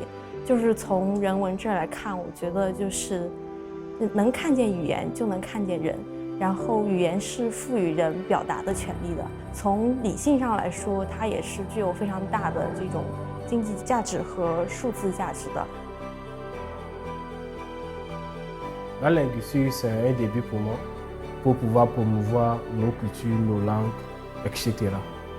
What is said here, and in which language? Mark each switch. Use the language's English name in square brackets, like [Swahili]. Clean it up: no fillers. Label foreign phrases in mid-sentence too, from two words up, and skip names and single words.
[Chinese] 就是从人文这儿来看，我觉得就是能看见语言就能看见人，然后语言是赋予人表达的权利的。从理性上来说，它也是具有非常大的这种经济价值和数字价值的。 [French] La linguistique, c'est un début pour moi, pour pouvoir promouvoir nos cultures, nos langues, etc.